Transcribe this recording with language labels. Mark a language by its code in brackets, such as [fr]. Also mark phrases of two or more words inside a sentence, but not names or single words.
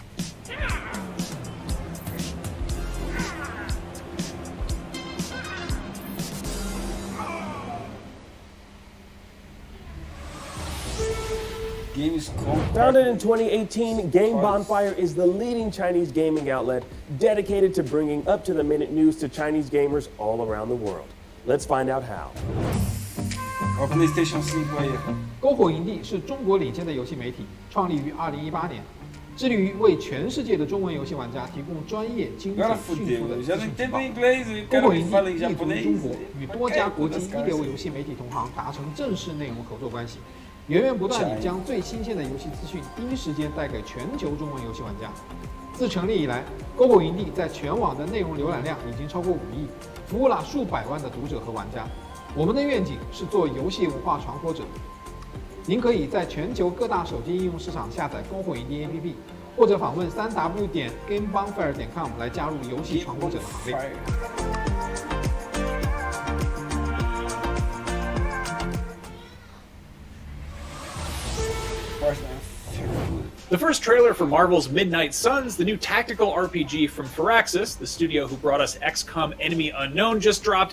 [en] Gamescom. Founded in 2018, Game Bonfire is the leading Chinese gaming outlet dedicated to bringing up-to-the-minute news to Chinese gamers all around the world. Let's find out how. [pt] Olha o PlayStation 5 aí. [zh] 篝火营地是中国领先的游戏媒体，创立于2018年，致力于为全世界的中文游戏玩家提供专业、精准、迅速的资讯情报。篝火营地立足中国，与多家国际一流游戏媒体同行达成正式内容合作关系。源源不断地将最新鲜的游戏资讯第一时间带给全球中文游戏玩家。自成立以来 ，Gobo 营地在全网的内容浏览量已经超过5亿，服务了数百万的读者和玩家。我们的愿景是做游戏文化传播者。您可以在全球各大手机应用市场下载 Gobo 营地 APP， 或者访问3w.gamebonfire.com 来加入游戏传播者的行列。 [en] The first trailer for Marvel's Midnight Suns, the new tactical RPG from Firaxis, the studio who brought us XCOM Enemy Unknown, just dropped.